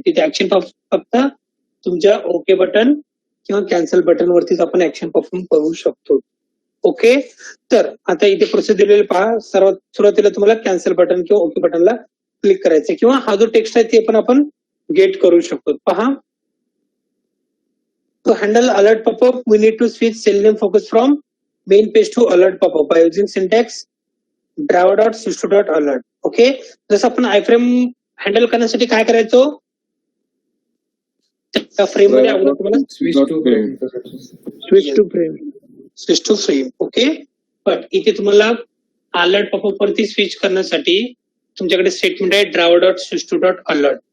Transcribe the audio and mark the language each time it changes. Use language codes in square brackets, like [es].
[mr] तिथे ऍक्शन फक्त तुमच्या ओके बटन किंवा कॅन्सल बटन वरतीच आपण ऍक्शन परफॉर्म करू शकतो. ओके, तर आता इथे प्रोसेस दिलेली पहा. सर्वात सुरुवातीला तुम्हाला कॅन्सल बटन किंवा ओके बटनला क्लिक करायचं किंवा हा जो टेक्स्ट आहे ते पण आपण गेट करू शकतो. [en] पहा, to handle alert pop-up, we need to switch cell name focus from main page to alert pop-up by using syntax driver.system.alert. [mr] Okay, जसं आपण आयफ्रेम हँडल करण्यासाठी काय करायचो, त्या फ्रेम मध्ये अगोदर तुम्हाला [en] Switch to frame. Switch to frame. [mr] Okay, पण इथे तुम्हाला अलर्ट पॉपअप वरती स्विच करण्यासाठी तुमच्याकडे स्टेटमेंट आहे driver.system.alert.